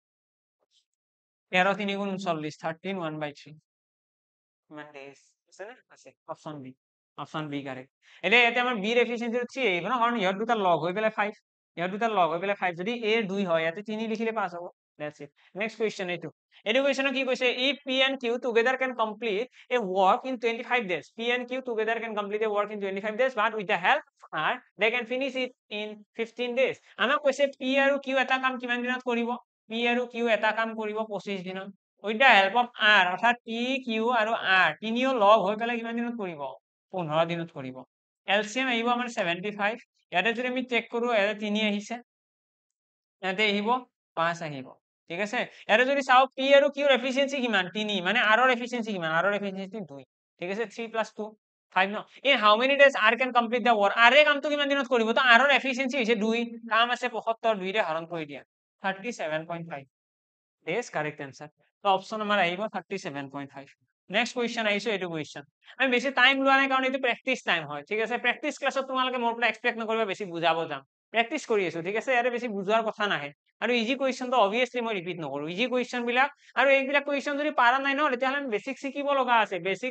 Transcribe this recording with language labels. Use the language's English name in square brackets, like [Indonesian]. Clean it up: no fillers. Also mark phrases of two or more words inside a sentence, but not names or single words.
[Assamese] 13 3 গুণ 40 13 1/3 কিমান ডেজ আছে না আছে [English] option b correct [Assamese] এতিয়া ইয়াতে আমাৰ b এর এফিচিয়েন্সি 3 আহিব ন কাৰণ ইহত দুটা লগ হৈ পেলাই 5 ইহত দুটা লগ হৈ পেলাই 5 যদি a 2 হয় ইয়াতে 3 লিখিলে 5 হ'ব [English] that's it next question [Assamese] এইটো কোৱেশ্চন কি কৈছে [English] if p and q together can complete a work in 25 days p and q together can complete a work in 25 days but with the help of r they can finish it in 15 days [Assamese] আমাক কৈছে p আৰু q এটা কাম কিমান দিনত কৰিব p আৰু q এটা কাম কৰিব 25 দিনত [English] with the help of r [Assamese] অৰ্থাৎ p q আৰু r তিনিও লগ হৈ পেলাই কিমান দিনত কৰিব 15 দিনত কৰিব এলসিএম আহিব আমাৰ 75 ইয়াতে যদি আমি চেক কৰো ইয়াতে 3 আহিছে ইয়াতে আহিব 5 আহিব ঠিক আছে ইয়াতে যদি চাও p আৰু q ৰ এফিচিয়েন্সি কিমান 3 মানে r ৰ এফিচিয়েন্সি কিমান r ৰ এফিচিয়েন্সি 2 ঠিক আছে 3 + 2 5 ন [English] in how many days r can complete the work [Assamese] r এ কামটো কিমান দিনত কৰিব তো r ৰ এফিচিয়েন্সি হৈছে 2 কাম আছে 75 2 ৰে হৰণ কৰি দিয়া [English] 37.5 days correct answer [Assamese] তো অপশন আমাৰ আহিব 37.5 [English] next question [Assamese] আহিছে এইটো কোৱেশ্চন আমি বেছি টাইম লোৱা নাই কাৰণ এইটো [English] practice time [Assamese] হয় ঠিক আছে প্ৰেক্টিস ক্লাছত তোমালোকে মোৰ পৰা এক্সপেক্ট নকৰিবা বেছি বুজাব যাম প্ৰেক্টিস কৰি আছো ঠিক আছে ইয়াতে বেছি বুজোৱাৰ কথা নাহে আৰু [English] easy question [Assamese] তো অবভিয়াসলি মই ৰিপিট নকৰো [English] easy question [Assamese] বিলাক আৰু এইবিলাক কুৱেশ্চন যদি পাৰা নাই ন তেতিয়াহ'লে বেসিক শিকিব লগা আছে বেসিক্স